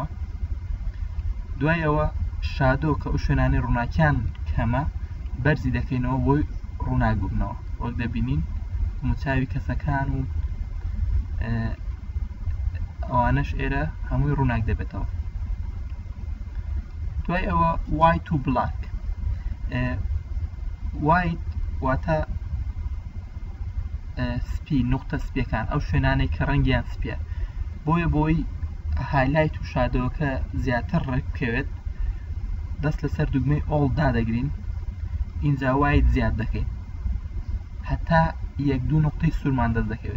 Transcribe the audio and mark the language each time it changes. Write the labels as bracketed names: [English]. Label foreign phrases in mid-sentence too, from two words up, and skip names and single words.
[Central Kurdish] دوای ئەوە شادۆ کە ئەو شوێنانی ڕووناکیان کەمە بەرزی دەکەینەوە بۆی ڕووناکبوونەوە. وەک دەبینین موچاوی کەسەکان و ئەوانەش ئێرە هەمووی ڕووناک دەبێتەوە. دوای ئەوە [English] white to black. [Central Kurdish] white واتە سپی، نوختە سپیەکان، ئەو شوێنانەی کە ڕەنگیان سپیە. بۆی هایلایت و شادۆکە زیاتر ڕێک بکەوێت، دەست لەسەر دوگمەی ئۆڵ دادەگرین، ئینجا وایت زیاد دەکەین هەتا 1-2 نقطەی سوورمان دەست دەکەوێت.